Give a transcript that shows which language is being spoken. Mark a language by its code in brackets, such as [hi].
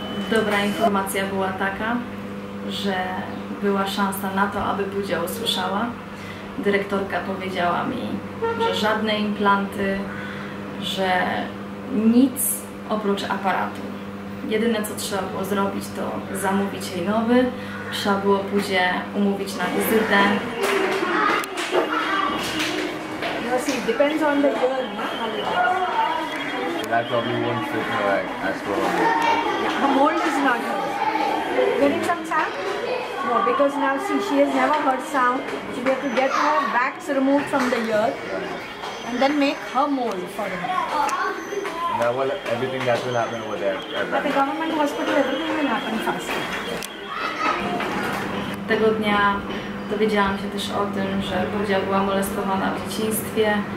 [pl] Dobra informacja była taka, że była szansa na to, aby Pudzia usłyszała. Dyrektorka powiedziała mi, że żadne implanty, że nic oprócz aparatu. Jedyne, co trzeba było zrobić, to zamówić jej nowy. Trzeba było Pudzię umówić na wizytę. [en] No, see, it depends on the year. That probably won't fit her as well. Yeah, the mold is not here. Getting some sound? No, because now see, she has never heard sound. So we have to get her wax removed from the ear and then make her mold for her. Now, well, everything that will happen over there. At the government hospital, everything will happen faster. [pl] Tego dnia dowiedziałam się też o tym, że Pudzia była molestowana w dzieciństwie.